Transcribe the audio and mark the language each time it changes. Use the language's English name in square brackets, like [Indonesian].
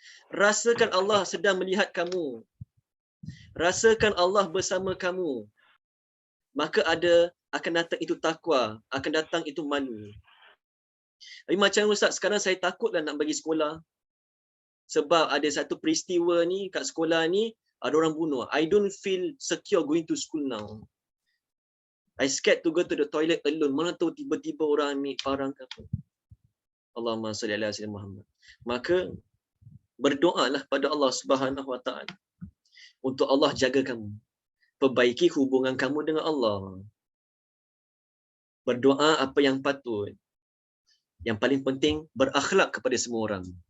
[Malay] Rasakan Allah sedang melihat kamu. Rasakan Allah bersama kamu. Maka akan datang itu takwa, akan datang itu malu. Tapi macam Ustaz, sekarang saya takutlah nak bagi sekolah. Sebab ada satu peristiwa ni kat sekolah ni, ada orang bunuh. [English] I don't feel secure going to school now. I scared to go to the toilet alone. [Malay] Mana tahu tiba-tiba orang ambil parang ke apa. [Arabic] Allahumma salli ala sayyidina Muhammad. [Malay] Maka berdoalah pada Allah Subhanahu Wa Taala untuk Allah jaga kamu. Perbaiki hubungan kamu dengan Allah. Berdoa apa yang patut. Yang paling penting, berakhlak kepada semua orang.